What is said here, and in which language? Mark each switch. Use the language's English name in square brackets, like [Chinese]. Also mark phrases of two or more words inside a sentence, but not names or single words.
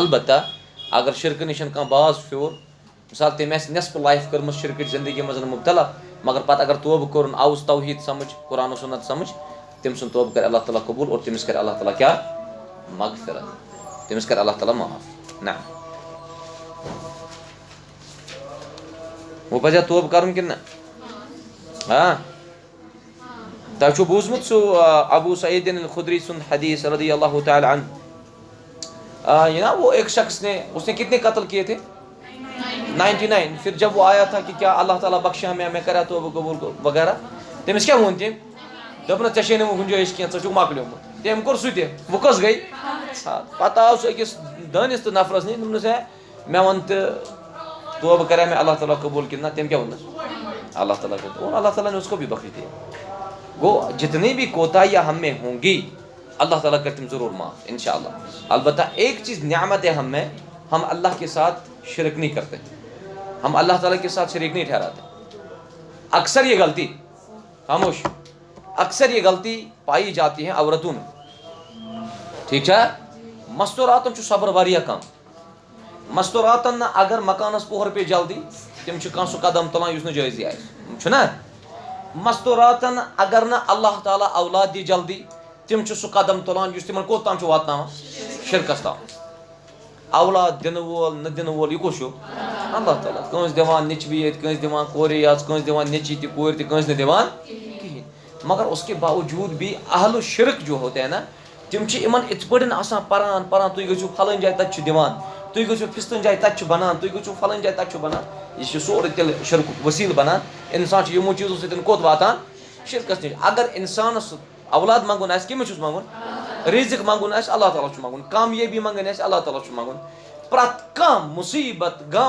[Kashmiri] البتہ اگر شرکہٕ نِش کانٛہہ باز پھیوٗر، مثال تٔمۍ آسہِ نٮ۪صف لایف کٔرمٕژ شرکٕچ زندگی منٛز مُبتلا، مگر پتہٕ اگر توبہٕ کوٚرُن، آوُس توحیٖد سمجھ، قرآن و سنت سمجھ، تٔمۍ سُنٛد توبہٕ کرِ اللہ تعالیٰ قبوٗل اور تٔمِس کرِ اللہ تعالیٰ کیٛاہ؟ مغفرت. تٔمِس کرِ اللہ تعالیٰ معاف. نہ وۄنۍ پزیا توبہٕ کرُن کِنہٕ نہ؟ ہاں تۄہہِ چھُو بوٗزمُت سُہ ابو سعید الخدری سُنٛد حدیث رضی اللہ تعالیٰ عنہ، [Urdu] یہ نا وہ ایک شخص نے، اس نے کتنے قتل کیے تھے؟ 99. پھر جب وہ آیا تھا کہ کیا اللہ تعالیٰ بخشا میں کرا توبہ قبول وغیرہ، [Kashmiri] تٔمِس کیٛاہ ووٚن تٔمۍ؟ دوٚپ نہٕ ژےٚ چھے نہٕ گُنجٲیِش کینٛہہ، ژٕ چھُکھ مۄکلیومُت. تٔمۍ کوٚر سُہ تہِ. وۄنۍ کۄس گٔے؟ پتہٕ آو سُہ أکِس دٲنِس تہٕ نفرس نِش، دوٚپنس ہے مےٚ وَن تہٕ توبہ کرا مےٚ اللہ تعالیٰ قبول کِنہٕ نہ. تٔمۍ کیٛاہ ووٚننس؟ اللہ تعالیٰ کو. [Urdu] اور اللہ تعالیٰ نے اس کو بھی بخش دیا. گو جتنی بھی کوتاہیاں ہم میں ہوں گی اللہ تعالیٰ کرتے ہیں ضرور معاف انشاءاللہ. البتہ ایک چیز نعمت ہے ہم میں، ہم اللہ کے ساتھ شرک نہیں کرتے، ہم اللہ تعالیٰ کے ساتھ شریک نہیں ٹھہراتے. اکثر یہ غلطی، خاموش، اکثر یہ غلطی پائی جاتی ہے عورتوں میں. ٹھیک ہے؟ [Kashmiri] مستوراتن چھُ صبر واریاہ کم. مستوراتن اگر مکانس پوہر پے جلدی تم چھُ کانٛہہ سُہ قدم تُلان یُس نہٕ جٲیزٕے آسہِ، چھُنہ؟ مستوراتن اگر نہ اللہ تعالیٰ اولاد دی جلدی تم چھُ سُہ قدم تُلان یُس تمن کوٚت تام چھُ واتناوان؟ شرکس تام. اولاد دِنہٕ وول نہٕ دِنہٕ وول یہِ کُس چھُ؟ اللہ تعالیٰ. کٲنٛسہِ دِوان نیٚچوِی ییٚتہِ، کٲنٛسہِ دِوان کورِ یاژ، کٲنٛسہِ دِوان نیٚچی تہِ کورِ تہِ، کٲنٛسہِ نہٕ دِوان کِہیٖنۍ. [Urdu] مگر اس کے باوجود بھی اہل شرک جو ہوتے ہیں نا [Kashmiri] تم یمن ات پٲٹھۍ آسان پران پران تُہۍ گٔژھِو فلٲنۍ جایہِ تَتہِ چھُ دِوان تُہۍ گٔژھِو فِستٲنۍ جایہِ تَتہِ چھُ بنان تُہۍ گٔژھِو فلٲنۍ جایہِ تَتہِ چھُ بنان یہِ چھُ سورُے تیٚلہِ شرکُک وسیٖلہٕ بنان اِنسان چھُ یِمو چیٖزو سۭتۍ کوٚت واتان شرکس نِش اگر اِنسانس اولاد منٛگُن آسہِ کٔمِس چھُس منٛگُن رِزق منٛگُن آسہِ اللہ تعالیٰ چھُ منٛگُن کامیٲبی منٛگٕنۍ آسہِ اللہ تعالیٰ چھُ منٛگُن پرٛٮ۪تھ کانٛہہ مُصیبت غم